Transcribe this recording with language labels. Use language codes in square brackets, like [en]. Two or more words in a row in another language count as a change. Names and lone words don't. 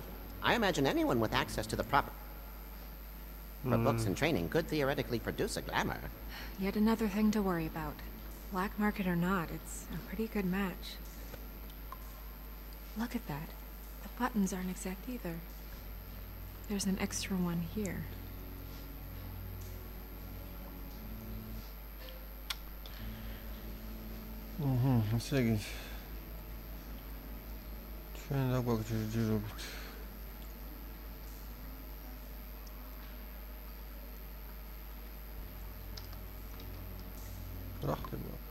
[en] I imagine anyone with access to the proper books and training could theoretically produce a glamour. Yet another thing to worry about. Black market or not, it's a pretty good match. Look at that. The buttons aren't exact either. There's an extra one here. [ka] ასე იგი. ჩვენ რა გვაქვს ჯერჯერობით. რა ხდება?